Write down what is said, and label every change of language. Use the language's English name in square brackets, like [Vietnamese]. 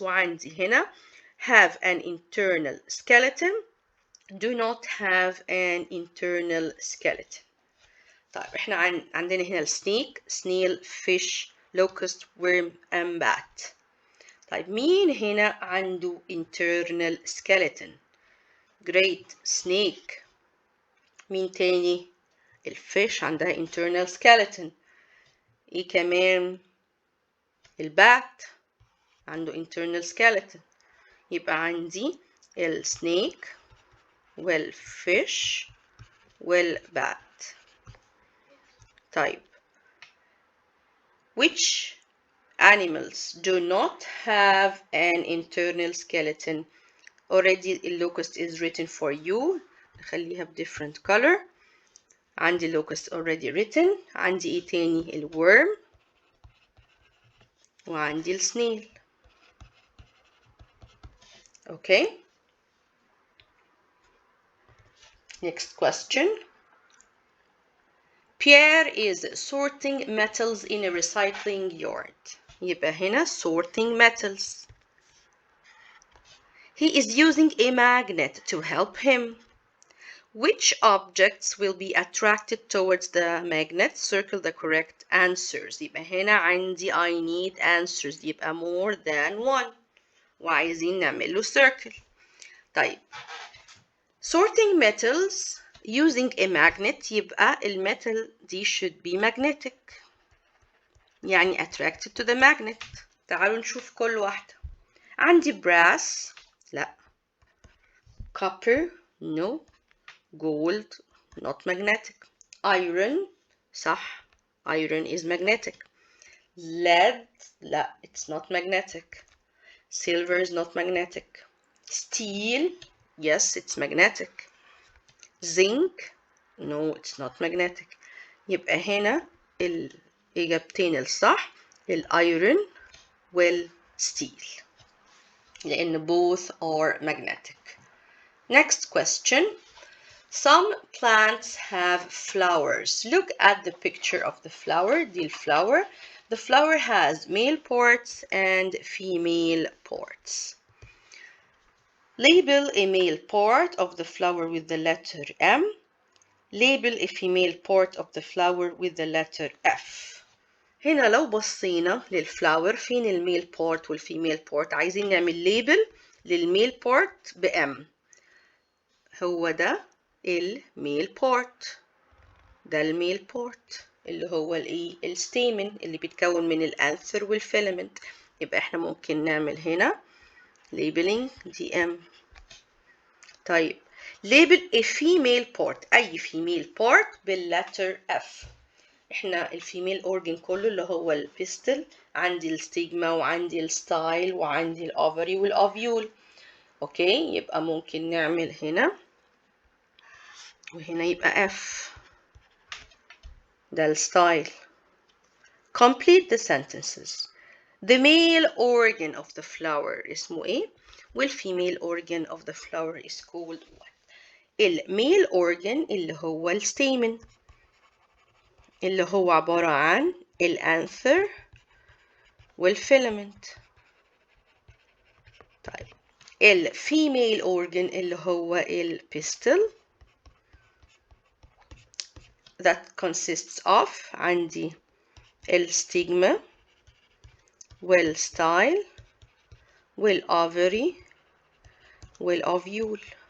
[Arabic] وعندي هنا [English] have an internal skeleton, do not have an internal skeleton. [Arabic] طيب احنا عندنا هنا [English] السنيك, snail, fish, locust, worm, and bat. [Arabic] طيب مين هنا عنده internal skeleton؟ [English] Great, [Arabic] snake. مين تاني؟ الفيش عندها internal skeleton. ايه كمان؟ البات عنده internal skeleton. يبقى عندي السنيك والفيش والبات. [English] طيب which animals do not have an internal skeleton? Already the locust is written for you. [Arabic] نخليها ب [English] different color. [Arabic] عندي [English] locust already written. [Arabic] عندي ايه تاني؟ الworm وعندي السنيل. [English] Okay. Next question. Pierre is sorting metals in a recycling yard. [Arabic] يبقى هنا [English] sorting metals. He is using a magnet to help him. Which objects will be attracted towards the magnet? Circle the correct answers. [Arabic] يبقى هنا عندي [English] I need answers. [Arabic] يبقى [English] more than one. [Arabic] وعايزين نعمل له circle. طيب. [English] Sorting metals using a magnet [Arabic] يبقى الميتال دي [English] should be magnetic. [Arabic] يعني [English] attracted to the magnet. [Arabic] تعالوا نشوف كل واحدة. عندي brass لا. [English] Copper no. Gold not magnetic. Iron [Arabic] صح. [English] Iron is magnetic. Lead [Arabic] لا, [English] it's not magnetic. Silver is not magnetic. Steel yes, it's magnetic. Zinc no, it's not magnetic. [Arabic] يبقى هنا الإجابتين الصح الأيرون والستيل لأن [English] both are magnetic. Next question. Some plants have flowers. Look at the picture of the flower. [Arabic] دي الفلاور. [English] The flower has male parts and female parts. Label a male part of the flower with the letter M. label a female part of the flower with the letter F. [Arabic] هنا لو بصينا للفلاور فين الميل بارت والفيميل بارت، عايزين نعمل ليبل للميل بارت بام. هو ده الميل بارت، ده الميل بارت اللي هو الايه الستيمن اللي بيتكون من الانثر والفيلمنت. يبقى احنا ممكن نعمل هنا labeling دي ام. [English] طيب label a female part، [Arabic] اي [English] female part بالletter F. [Arabic] احنا الفيميل اورجن كله اللي هو البيستل، عندي الستيجما وعندي الستايل وعندي الاوفري والاوفيول. اوكي، يبقى ممكن نعمل هنا وهنا يبقى F، ده الستايل. [English] Complete the sentences. The male organ of the flower [Arabic] اسمه ايه؟ [English] والفيميل organ of the flower is called what؟ الميل organ [Arabic] اللي هو الستيمن، اللي هو عبارة عن الانثر والفيلمنت. طيب الفيميل organ اللي هو البيستل [English] that consists of [Arabic] عندي الستيجما والستايل والأوفري والأوفيول.